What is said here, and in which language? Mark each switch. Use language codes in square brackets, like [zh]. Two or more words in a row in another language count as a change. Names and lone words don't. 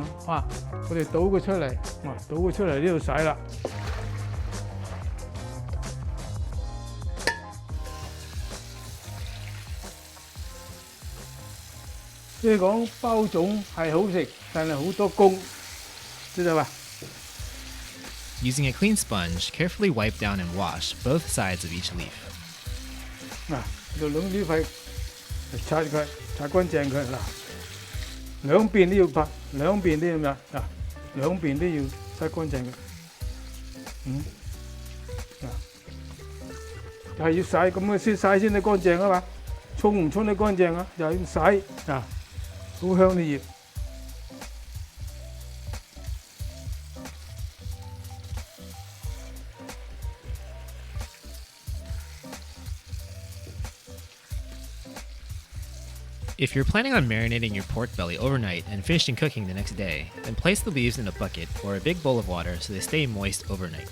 [yue] 哇！我哋倒佢出嚟，哇！倒佢出嚟呢度洗啦。即係講包粽係好食，但係好多工，知道嘛？ [en] Using a clean sponge, carefully wipe down and wash both sides of each leaf. [yue] 嗱，就兩呢塊擦佢，擦乾淨佢嗱，兩邊都要拍，兩邊都要咩？嗱，兩邊都要洗乾淨嘅。嗱，係要洗咁嘅先洗先得乾淨啊嘛，沖唔沖得乾淨啊？又要洗嗱，好香啲葉。 [en] If you're planning on marinating your pork belly overnight and finishing cooking the next day, then place the leaves in a bucket or a big bowl of water so they stay moist overnight.